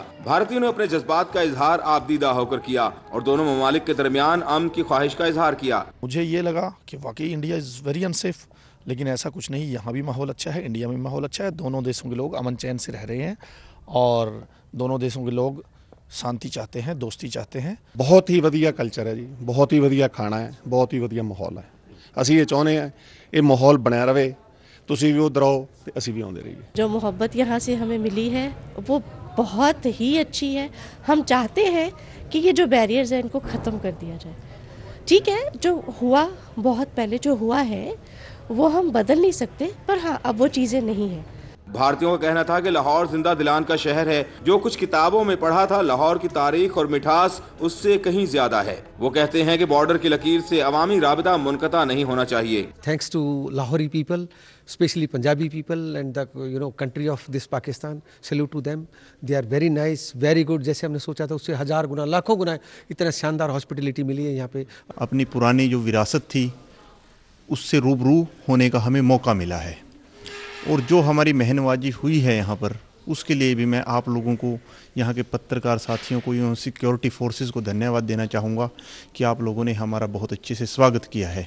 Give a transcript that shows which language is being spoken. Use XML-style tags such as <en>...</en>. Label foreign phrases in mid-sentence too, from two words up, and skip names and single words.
<ur>بھارتیوں نے اپنے جذبات کا اظہار آپ دیدہ ہو کر کیا اور دونوں ممالک کے درمیان امن کی خواہش کا اظہار کیا۔ مجھے یہ لگا کہ واقعی</ur> <en>India is very unsafe,</en> <ur>لیکن ایسا کچھ نہیں، یہاں بھی ماحول اچھا ہے، انڈیا میں ماحول اچھا ہے، دونوں دیشوں کے لوگ امن چین سے رہ رہے ہیں اور دونوں دیشوں کے لوگ شانتی چاہتے ہیں، دوستی چاہتے ہیں۔</ur> <pa>بہت ہی ਵਧੀਆ کلچر ہے ਜੀ, ਬਹੁਤ ਹੀ ਵਧੀਆ ਖਾਣਾ ਹੈ, ਬਹੁਤ ਹੀ ਵਧੀਆ ਮਾਹੌਲ ਹੈ। ਅਸੀਂ ਇਹ ਚਾਹੁੰਦੇ ਹਾਂ ਇਹ ਮਾਹੌਲ ਬਣਿਆ ਰਵੇ, ਤੁਸੀਂ ਵੀ ਉਧਰ ਆਓ ਤੇ ਅਸੀਂ ਵੀ ਆਉਂਦੇ ਰਹੀਏ।</pa> <ur>جو محبت یہاں سے ہمیں ملی ہے وہ بہت ہی اچھی ہے۔ ہم چاہتے ہیں کہ یہ جو بیریئرز ہیں ان کو ختم کر دیا جائے۔ ٹھیک ہے، جو ہوا بہت پہلے جو ہوا ہے وہ ہم بدل نہیں سکتے، پر ہاں اب وہ چیزیں نہیں ہیں۔ بھارتیوں کا کہنا تھا کہ لاہور زندہ دلان کا شہر ہے، جو کچھ کتابوں میں پڑھا تھا لاہور کی تاریخ اور مٹھاس اس سے کہیں زیادہ ہے۔ وہ کہتے ہیں کہ بارڈر کی لکیر سے عوامی رابطہ منقطع نہیں ہونا چاہیے۔</ur> <en>Thanks to Lahori people, especially Punjabi people and the country of this Pakistan, salute to them. They are very nice, very good.</en> <ur>جیسے ہم نے سوچا تھا اس سے 1000 گنا لاکھوں گنا اتنا شاندار ہاسپٹیلٹی ملی ہے یہاں پہ۔ اپنی پرانی جو وراثت تھی اس سے روبرو ہونے کا ہمیں موقع ملا ہے، اور جو ہماری مہنوازی ہوئی ہے یہاں پر اس کے لیے بھی میں آپ لوگوں کو، یہاں کے پترکار ساتھیوں کو، سیکیورٹی فورسز کو دھنیہ واد دینا چاہوں گا کہ آپ لوگوں نے ہمارا بہت اچھے سے سواگت کیا ہے۔</ur>